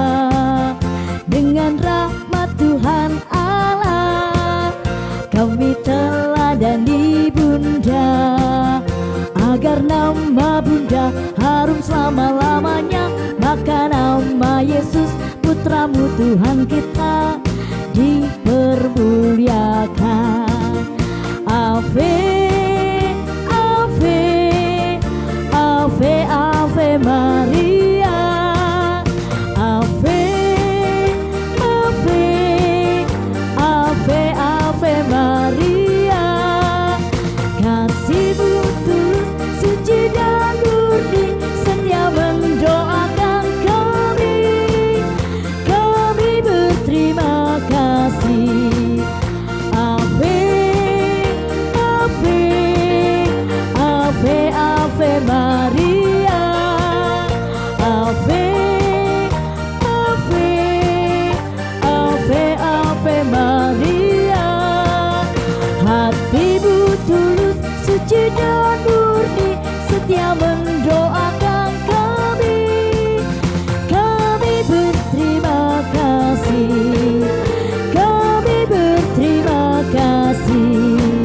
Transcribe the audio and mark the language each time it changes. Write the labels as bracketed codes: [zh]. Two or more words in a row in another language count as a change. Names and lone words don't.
[id] Dengan rahmat Tuhan Allah, kami teladani Bunda, agar nama Bunda harum selama-lamanya. Maka nama Yesus Putramu Tuhan kita dipermuliakan. [la] Ave, Ave, Ave, Ave Maria. Ave, Ave, Ave, Ave Maria. [id] Kasih-Mu tulus, suci dan murni, setia mendoakan kami. Kami berterima kasih. [la] Ave, Ave, Ave, Ave Maria. Ave, Ave, Ave, Ave Maria. [id] Hati-Mu tulus, suci dan murni, setia mendoakan kami. Kami berterima kasih. Kami berterima kasih.